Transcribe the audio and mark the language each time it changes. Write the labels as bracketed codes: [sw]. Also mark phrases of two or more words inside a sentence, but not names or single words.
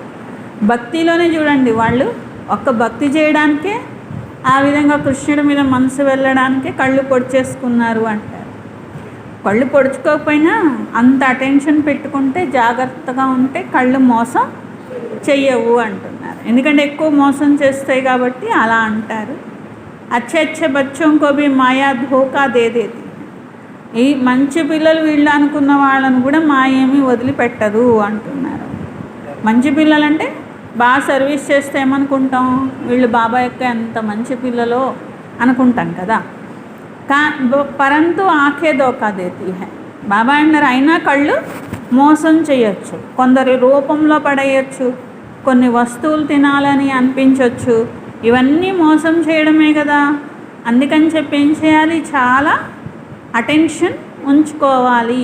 [te] భక్తిలోనే చూడండి, వాళ్ళు ఒక్క భక్తి చేయడానికే ఆ విధంగా కృష్ణుడి మీద మనసు వెళ్ళడానికే కళ్ళు పొడి చేసుకున్నారు అంటారు. కళ్ళు పొడుచుకోకపోయినా అంత అటెన్షన్ పెట్టుకుంటే జాగ్రత్తగా ఉంటే కళ్ళు మోసం చెయ్యవు అంటున్నారు. ఎందుకంటే ఎక్కువ మోసం చేస్తాయి కాబట్టి అలా అంటారు. [hi] अच्छे बच्चों को भी माया धोखा दे देती. [te] ఈ మంచి పిల్లలు వీళ్ళు అనుకున్న వాళ్ళను కూడా మాయ ఏమీ వదిలిపెట్టదు అంటున్నారు. మంచి పిల్లలంటే బాగా సర్వీస్ చేస్తే ఏమనుకుంటాం, వీళ్ళు బాబా యొక్క ఎంత మంచి పిల్లలో అనుకుంటాం కదా. [hi] परंतु आँखें धोखा देती है. [te] బాబా అన్నారు అయినా కళ్ళు మోసం చేయొచ్చు, కొందరి రూపంలో పడేయచ్చు, కొన్ని వస్తువులు తినాలని అనిపించవచ్చు, ఇవన్నీ మోసం చేయడమే కదా. అందుకని చెప్పి ఏం చేయాలి, చాలా అటెన్షన్ ఉంచుకోవాలి.